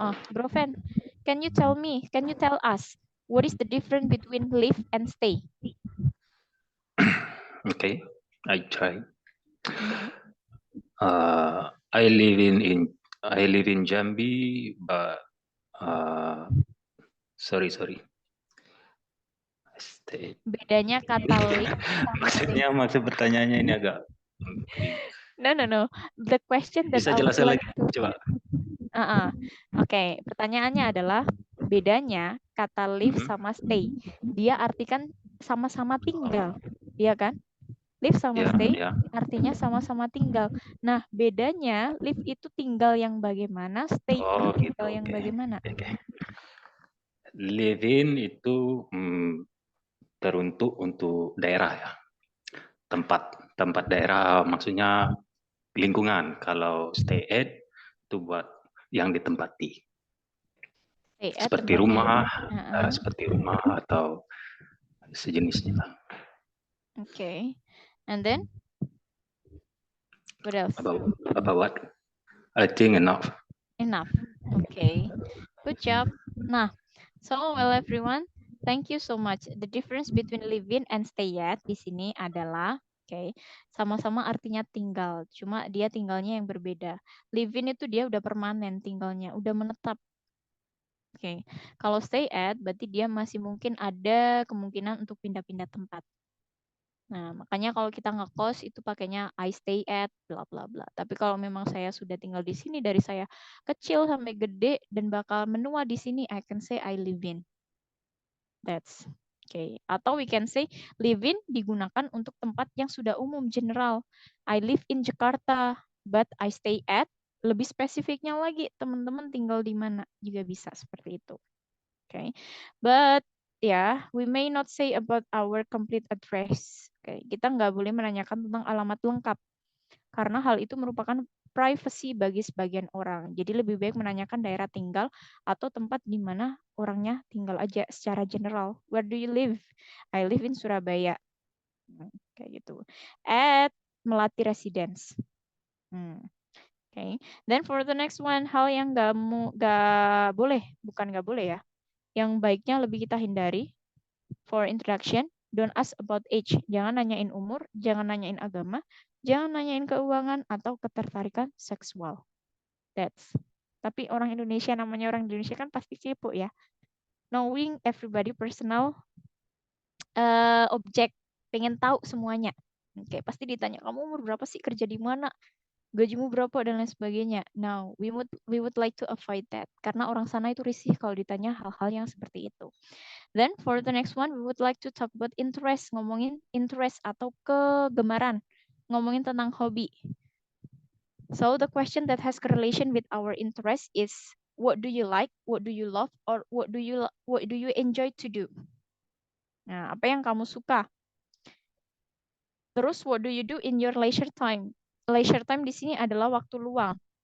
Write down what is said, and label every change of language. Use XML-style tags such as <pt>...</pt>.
<en>Bro Fran, can you tell us what is the difference between live and stay? Okay, I try. I live in Jambi, but sorry. Stay.</en> <id>Bedanya kata live sama stay. Maksud pertanyaannya ini agak</id> <en>No. The question that</en> <id>bisa</id> <en>I would</en> <id>jelasin</id> <en>like</en> <id>lagi,</id> <en>to...</en> <id>coba. Oke, pertanyaannya adalah bedanya kata live sama stay. Dia artikan sama-sama tinggal, iya kan? Live sama stay artinya sama-sama tinggal. Nah, bedanya live itu tinggal yang bagaimana, stay itu tinggal yang bagaimana? Live in itu teruntuk untuk daerah ya. Tempat daerah maksudnya lingkungan. Kalau stay at itu buat yang ditempati. Seperti rumah atau sejenisnya.</id> <en>Okay. And then what else? About what? I think enough. Enough. Okay. Good job. Nah, so well everyone, thank you so much. The difference between live in and stay at</en> <id>di sini adalah sama-sama artinya tinggal, cuma dia tinggalnya yang berbeda. Live in itu dia udah permanen tinggalnya, udah menetap. Kalau stay at berarti dia masih mungkin ada kemungkinan untuk pindah-pindah tempat. Nah, makanya kalau kita ngekos itu pakainya</id> <en>I stay at bla bla bla.</en> <id>Tapi kalau memang saya sudah tinggal di sini dari saya kecil sampai gede dan bakal menua di sini,</id> <en>I can say I live in.</en> <id>That's Atau</id> <en>we can say live in</en> <id>digunakan untuk tempat yang sudah umum, general.</id> <en>I live in Jakarta, but I stay at.</en> <id>Lebih spesifiknya lagi, teman-teman tinggal di mana juga bisa seperti itu.</id> <en>But we may not say about our complete address.</en> <id>Kita nggak boleh menanyakan tentang alamat lengkap karena hal itu merupakan privacy bagi sebagian orang. Jadi lebih baik menanyakan daerah tinggal atau tempat di mana orangnya tinggal aja secara general.</id> <en>Where do you live? I live in Surabaya.</en> <id>Kayak gitu.</id> <en>At Melati Residence. Then for the next one,</en> <id>hal yang nggak boleh, bukan nggak boleh ya, yang baiknya lebih kita hindari.</id> <en>For introduction, don't ask about age.</en> <id>Jangan nanyain umur, jangan nanyain agama, jangan nanyain keuangan atau ketertarikan seksual. Tapi orang Indonesia, namanya orang Indonesia kan pasti kepo ya.</id> <en>Knowing everybody personal object,</en> <id>pengen tahu semuanya. Pasti ditanya, kamu umur berapa sih, kerja di mana, gajimu berapa, dan lain sebagainya.</id> <en>Now, we would like to avoid that.</en> <id>Karena orang sana itu risih kalau ditanya hal-hal yang seperti itu.</id> <en>Then for the next one, we would like to talk about interest.</en> <id>Ngomongin interest atau kegemaran. Ngomongin tentang hobi.</id> <en>So the question that has correlation with our interest is, what do you like, what do you love, or what do you enjoy to do?</en> <id>Nah, apa yang kamu suka? Terus,</id> <en>what do you do in your leisure time?</en> <id>Leisure time di sini adalah waktu luang.</id>